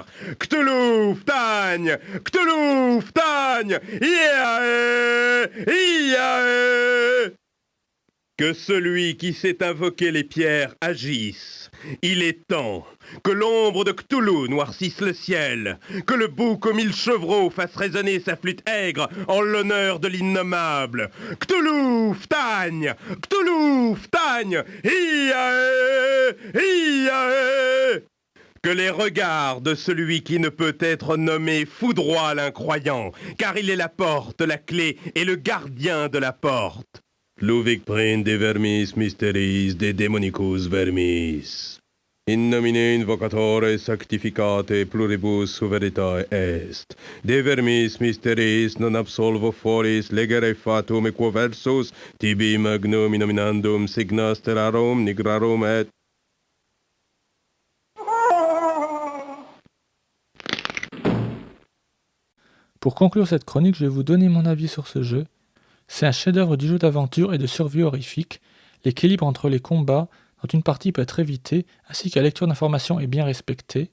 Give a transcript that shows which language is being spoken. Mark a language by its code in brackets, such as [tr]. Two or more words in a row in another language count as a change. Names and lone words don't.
[fr] Cthulhu ftagne, Cthulhu ftagne, Iae, Iae. Que celui qui sait invoquer les pierres agisse. Il est temps que l'ombre de Cthulhu noircisse le ciel, que le bouc aux 1000 chevreaux fasse résonner sa flûte aigre en l'honneur de l'innommable. Cthulhu ftagne, Cthulhu ftagne, Iae, Iae. Que les regards de celui qui ne peut être nommé foudroient l'incroyant, car il est la porte, la clé et le gardien de la porte. [la] Luvic prin de vermis mysteris de demonicus vermis. In nomine invocatore sanctificate pluribus veritae est. De vermis mysteris non absolvo foris legere fatum equo versus tibi magnum nominandum signas terrarum nigrarum et. [fr] Pour conclure cette chronique, je vais vous donner mon avis sur ce jeu. C'est un chef-d'œuvre du jeu d'aventure et de survie horrifique. L'équilibre entre les combats dans une partie peut être évité, ainsi que la lecture d'informations est bien respectée.